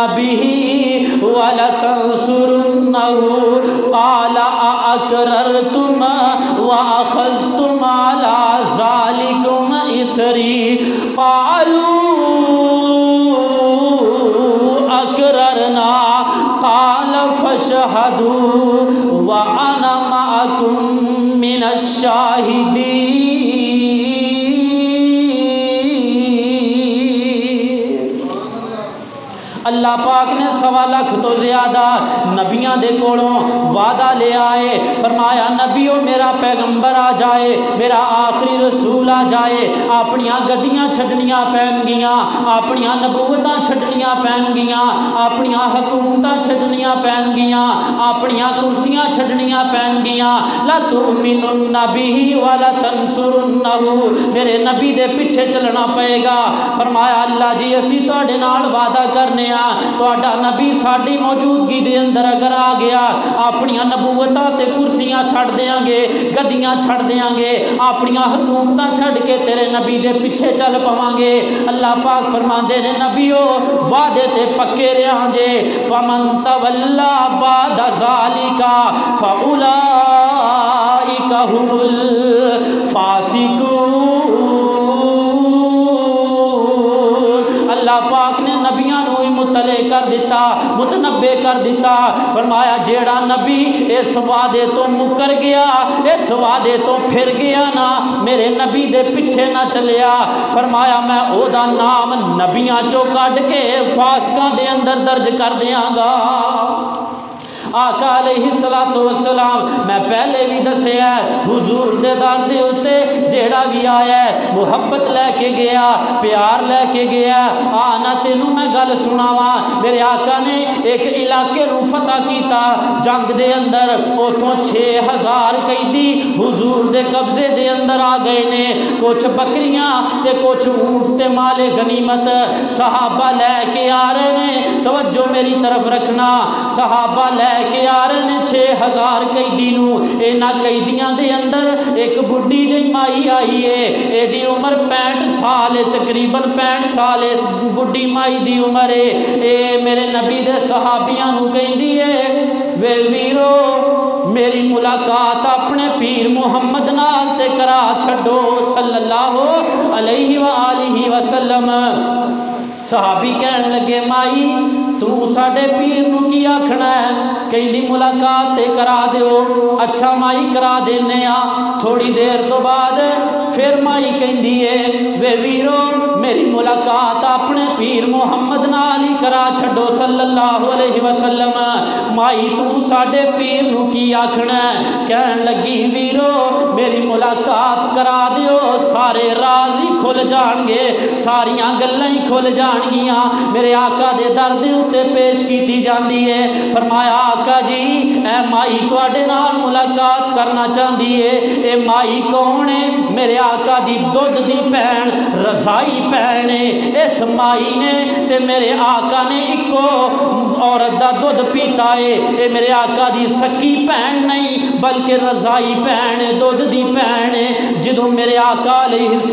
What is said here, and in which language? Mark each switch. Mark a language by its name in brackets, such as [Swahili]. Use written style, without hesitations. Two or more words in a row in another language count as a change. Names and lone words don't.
[Arabic] بِهِ وَلَتَنصُرُنَّهُ قَالَ أَأَقْرَرْتُمْ وَأَخَذْتُمْ عَلَى ذَلِكُمْ إِصْرِي قَالُوا أَقْرَرْنَا قَالَ فَاشْهَدُوا وَأَنَا مَعَكُمْ مِنَ الشَّاهِدِينَ۔ [Punjabi] اللہ پاک نے 1.25 لاکھ تو زیادہ نبیاں دے کولوں وعدہ لے آئے، فرمایا نبیو میرا پیغمبر آ جائے، میرا آخری رسول آ جائے، اپنیاں گدیاں چھڈنیاں پین گیاں، اپنیاں نبوتاں چھڈنیاں پین گیاں، اپنیاں حکومتاں چھڈنیاں پین گیاں، اپنیاں کرسیاں چھڈنیاں پین گیاں۔ [Arabic] لَتُؤْمِنُنَّ بِهِ وَلَتَنصُرُنَّهُ، [Punjabi] میرے نبی دے پیچھے چلنا پئے گا۔ فرمایا اللہ جی اسی تواڈے نال وعدہ کرنے تہاڈا نبی ساڈی موجودگی دے اندر اگر آ گیا اپنیاں نبوتاں تے کرسیاں چھڈ دیاں گے، گدیاں چھڈ دیاں گے، اپنیاں حکومتاں چھڈ کے تیرے نبی دے پیچھے چل پواں گے۔ اللہ پاک فرماندے نے نبیو وعدے تے پکے رہاں جے، [Arabic] فمن تولا بعد ذالک فاولئک هم الفاسقون۔ [Punjabi] اللہ پاک نے نبیاں نو مطلع کر دیتا، متنبع کر دیتا، فرمایا جیڑا نبی اس وعدے تو مکر گیا، اس وعدے تو پھر گیا نا، میرے نبی دے پیچھے نہ چلیا، فرمایا میں او دا نام نبیاں چو کڈ کے فاسقاں دے اندر درج کر دیاں گا۔ آقا [Arabic] علیہ السلام [Punjabi] میں پہلے بھی دسیا حضور دے در دے اتے جیڑا بھی آیا ہے محبت لے کے گیا پیار لے کے گیا آنا تینوں میں گل سناواں میرے آقا نے ایک علاقے نو فتح کیتا جنگ دے اندر اتوں 6000 قیدی حضور دے قبضے دے اندر آ گئے نے کچھ بکریاں تے کچھ اونٹ تے مال غنیمت صحابہ لے کے آ رہے ہیں توجہ میری طرف رکھنا صحابہ لے کے آ رہے ہیں 6000 قیدی نو اینا قیدیاں دے اندر ایک بڈھی جی مائی آئی ہے اے دی عمر 65 سال ہے تقریباً 65 سال ہے بڈھی مائی دی عمر ہے اے میرے نبی دے صحابیاں نو کہندی ہے وے ویرو میری ملاقات اپنے پیر محمد نال تے کرا چھڈو [Arabic] صلی اللہ علیہ وآلہ وسلم [Punjabi] صحابی کہن لگے مائی تو ساڈے پیر نو کی آکھنا ہے کہندی ملاقات تے کرا دیو اچھا مائی کرا دینے تھوڑی دیر تو بعد پھر مائی کہندی ہے وے ویرو میری ملاقات اپنے پیر محمد نال ہی کرا چھڈو [Arabic] صلی اللہ علیہ وسلم [Punjabi] مائی تو ساڈے پیر نو کی آکھنا ہے کہن لگی ویرو میری ملاقات کرا دیو سارے راز ہی کھل جان گے ساریاں گلاں ہی کھل جان گیاں میرے آقا دے در دے اتے پیش کیتی جاندی ہے فرمایا آقا جی اے مائی تواڈے نال ملاقات کرنا چاہندی ہے اے مائی کون ہے میرے آقا دی دودھ دی بہن رضائی بہن ہے اس مائی نے تے میرے آقا نے اکو عورت دا دودھ پیتا ہے اے میرے آقا دی سکی بہن نہیں بلکہ رضائی بہن ہے دودھ دی بہن ہے جدوں میرے آقا علیہ